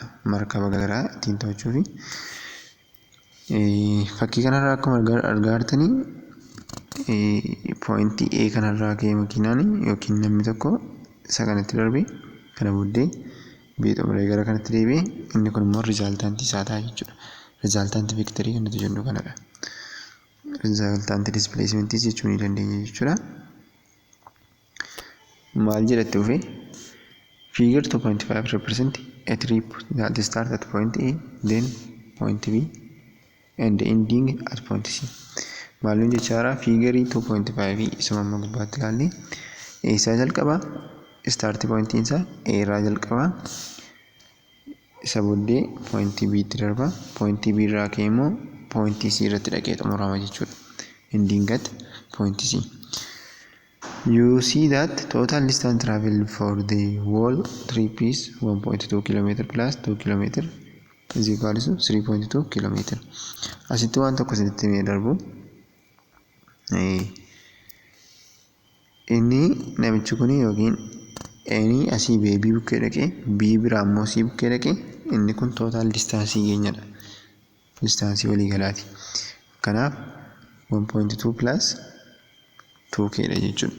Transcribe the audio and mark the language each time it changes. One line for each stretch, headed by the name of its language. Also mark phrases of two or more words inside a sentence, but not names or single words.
Oromo: Markaba garaa ittiin to'achuuf. Fakkii kanarraa akkuma argaa jirtanii point A kanarraa ka'ee makiinaan yookiin namni tokko isa kanatti darbee kana booddee B xumuree gara kanatti deebi'ee inni kun immoo resultant isaa ta'a jechuudha. Resultant vectorii kan nuti jennu kanadha.
English: Resultant displacement
Oromo: jechuu ni dandeenya jechuudha. Maal jedhatti dhufe?
English: Figure 2.5 represent a trip that start at point A then point B and ending at point C.
Oromo: Maalun jechaara figure 2.5 isuma amma gubbaatti ilaalle eessaa jalqaba
English: start point
Oromo: isaa A irraa jalqaba isa booddee point B itti darba point B irraa ka'ee immoo point C irratti dhaqee xumurama jechuudha.
English: Ending at point C. You see that total distance traveled for the whole trip is 1.2 km plus 2 km is equal to 3.2 km.
Oromo: Asitti waan tokko isinitti mee darbu inni namichi kun yookiin inni asii B bukkee dhaqee B biraa immoo C bukkee dhaqee inni kun total distaansii keenyadha. Distaansii walii galaati. Kanaaf 1.2 plus 2k dha jechuudha.